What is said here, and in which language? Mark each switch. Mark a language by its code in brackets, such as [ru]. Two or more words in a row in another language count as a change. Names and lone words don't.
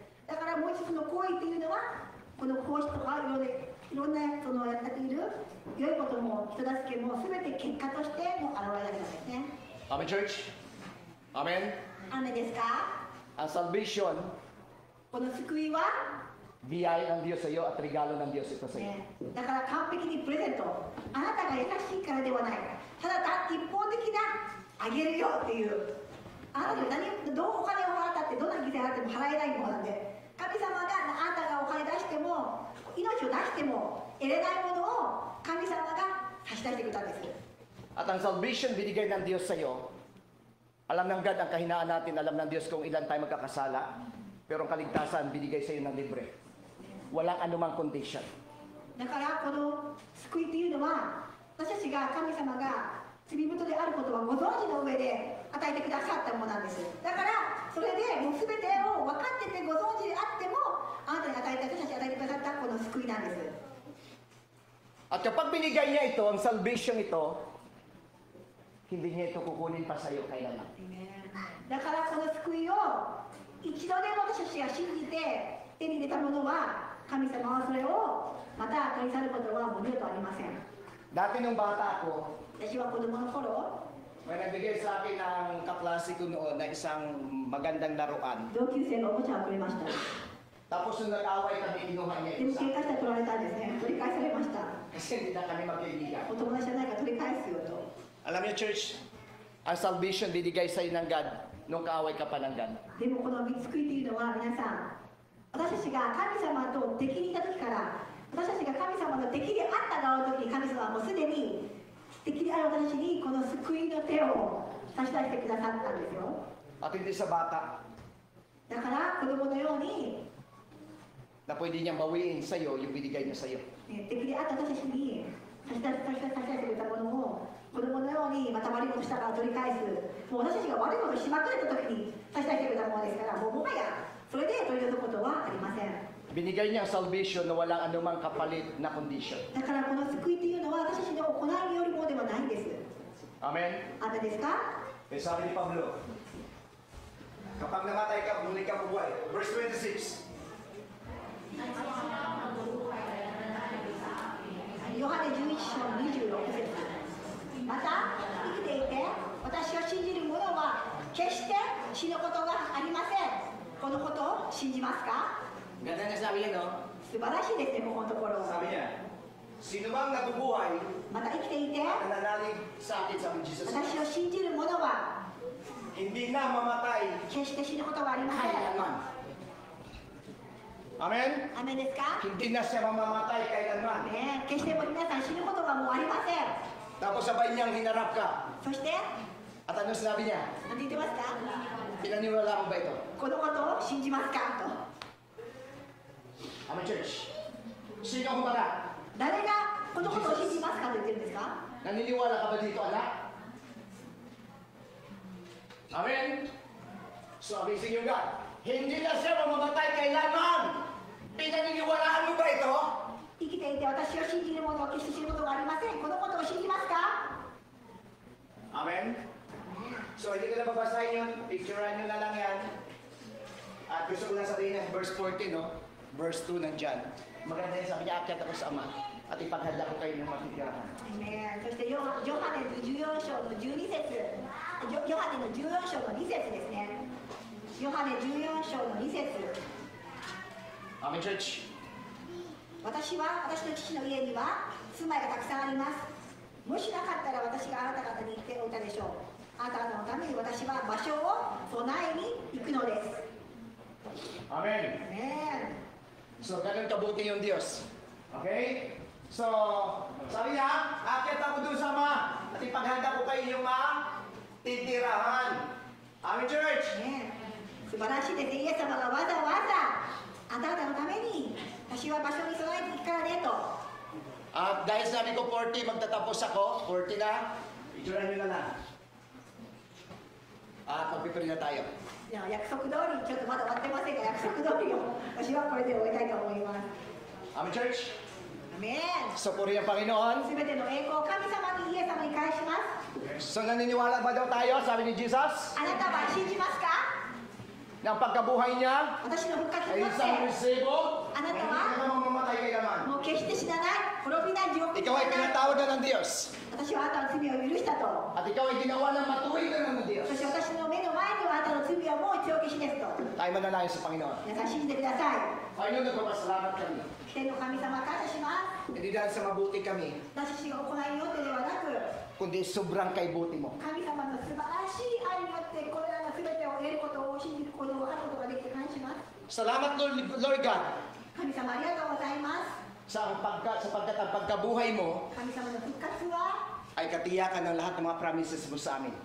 [ja] だからもう一つの行為っていうのはこの奉仕とかいろんなそのやっている良いことも人助けも全て結果としての現れだけなんですね。 [en] Amen, church? Amen? [ja] 雨ですか？ [tl] Ang salvation, [ja] この救いは、 [tl] biyaya ng Diyos sa iyo at regalo ng Diyos ito sa iyo. [ja] ね、だから完璧にプレゼントあなたが優しいからではないただ一方的なあげるよっていうあなたがどうお金を払ったってどんな犠牲払っても払えないものなんで神様があなたがお金出しても命を出しても得れないものを神様が差し出してくれたんです。 [tl] At ang salvation binigay ng Diyos sa iyo, alam ng God ang kahinaan natin, alam ng Diyos kung ilan tayo magkakasala, pero ang kaligtasan binigay sa iyo ng libre. Walang anumang condition. [ja] だからこの救いというのは私たちが神様が罪人であることはご存知の上で与えてくださったものなんです。だからそれでもう全てを分かっててご存知であってもあなたに与えた私たちに与えてくださったこの救いなんです。 [tl] At kapag binigay niya ito, ang salvation ito, hindi niya ito kukunin pa sa iyo kailanman. [ja] だからこの救いを一度でも私たちが信じて手に入れたものは神様はそれをまた取り去ることはもう二度とありません。 [tl] Dati nung bata ako, [ja] 私は子供の頃 [tl] may nagbigay sa akin ng kaklase ko noon na isang magandang laruan. [ja] 同級生がおもちゃをくれました。 [tl] Tapos nung nag-away kami, kinuha niya [ja] でも [tl] isa. [ja] 喧嘩したら取られたんですね。取り返されました。 [tl] Kasi hindi na kami magkaibigan. [ja] お友達じゃないから取り返すよと。 [tl] Alam niyo, church, ang salvation binigay sa iyo ng God nung kaaway ka pa ng God. [ja] でもこの救いというのは皆さん私たちが神様と敵にいた時から私たちが神様の敵であった側の時に神様はもうすでに敵である私たちにこの救いの手を差し出してくださったんですよ。 [tl] At hindi sa bata [ja] だから子供のように、 [tl] na pwede niyang bawiin sa iyo yung binigay niya sa iyo. [ja] 敵であった私たちに差し出してくれたものを子供のようにまた悪いことしたから取り返すもう私たちが悪いことしまくれた時に差し出してくれたものですからもうもはやそれで取り除くことはありません。 [tl] Binigay niya ang salvation na walang anumang kapalit na condition. [ja] だからこの救いというのは私たちの行いによるものではないんです。 [en] Amen? [ja] あなたですか？ [tl] Eh, sabi ni Pablo, kapag namatay ka, muli ka mabuhay. [en] Verse 26. [ja] ヨハネ11章の26節。また生きていて私を信じる者は決して死ぬことがありません。このことを信じますか？ [tl] Ganda niya sabi niya, no? [ja] 素晴らしいですね、ここのところ。 [tl] Sabi niya, sino bang nabubuhay [ja] また生きていて [tl] at nananalig sa akin, sabi ni Jesus, [ja] 私を信じる者は [tl] hindi na mamatay [ja] 決して死ぬことはありません。 [tl] kailanman. Amen? [ja] アメンですか？ [tl] Hindi na siya mamamatay kailanman. [ja] ねえ、決して皆さん死ぬことはもうありません。 [tl] Tapos sabay niyang hinarap ka. [ja] そして、 [tl] At ano sinabi niya? [ja] 何て言ってますか？ [tl] Pinaniwala mo ba ito? [ja] このことを信じますかと。 [en] Amen, church. [tl] Sino humarap? [ja] 誰がこのことを信じますかと言ってるんですか？ [tl] Naniniwala ka ba dito, anak? Amen? So, amazing yung God. Hindi na siya mamamatay kailanman. Pinaniniwalaan mo ba ito? [ja] 生きていて私を信じる者は決して死ぬことがありません。このことを信じますか？ [en] Amen? [tl] So, hindi ko na babasahin yun. Picturean nyo na lang yan. At gusto ko lang sabihin ng verse 14, no? Verse 2 nandyan. Maganda yun, sabi niya, akyat ako sa Ama at ipaghanda ko kayo ng matitirahan. [en] Amen。 [ja] そしてヨハネの14章の12節、ヨハネの14章の2節ですね。ヨハネ14章の2節。 [en] Amen, church? [ja] 私の父の家には住まいがたくさんあります。もしなかったら私があなた方に言っておいたでしょう。あなた方のために私は場所を備えに行くのです。 [en] Amen. Amen. [tl] So, ganun kabuti yung Diyos. Okay? So, sabi niya, akit ako doon sa mga, at ipaghanda ko kayo yung mga titirahan. [en] Amen, church? [ja] Amen. 素晴らしいです。イエス様がわざわざあなた方のために私は場所に備えていくからねと。 [tl] At dahil sabi ko 40, magtatapos ako. 40 na. Ituran nyo na lang. At magpipili na tayo. [ja] いや約束通り、ちょっとまだ終わってませんが、約束通りを私はこれで終えたいと思います。 [en] Amen, church? [ja] アメン。 [tl] So, purihin ang Panginoon. [ja] すべての栄光を神様にイエス様に返します。 [tl] So, naniniwala ba daw tayo, sabi ni Jesus, [ja] あなたは信じますか？ [tl] na ang pagkabuhay niya [ja] 私の復活 [tl] ay [ja] によって [tl] isang resibo, [ja] あなた [tl] hindi [ja] は [tl] ka naman mamamatay kailanman. [ja] もう決して死なない、滅びない、地獄に [tl] Ikaw ay [ja] 行かない。 [tl] pinatawad na ng Diyos. [ja] 私はあなたの罪を許したと。 [tl] At ikaw ay ginawa ng matuwid na ng Diyos. [ja] そして私の目の前にはあなたの罪はもう一応消しですと。 [tl] Tayo manalangin sa Panginoon. [ja] 皆さん信じてください。 [tl] Panginoon, nagpapasalamat kami. [ja] 天の神様感謝します。 [tl] Hindi dahil sa mabuti kami, [ja] 私が行いによってではなく、 [tl] kundi sobrang kaibuti mo. [ja] 神様の素晴らしい愛によってこれらの全てを得ることを信じることを分かることができて感謝します。 [tl] Salamat, [en] Lord God, [ja] 神様ありがとうございます。 [tl] sapagkat ang pagkabuhay mo [ja] 神様の復活は [tl] ay katiyakan ng lahat ng mga promises mo sa amin.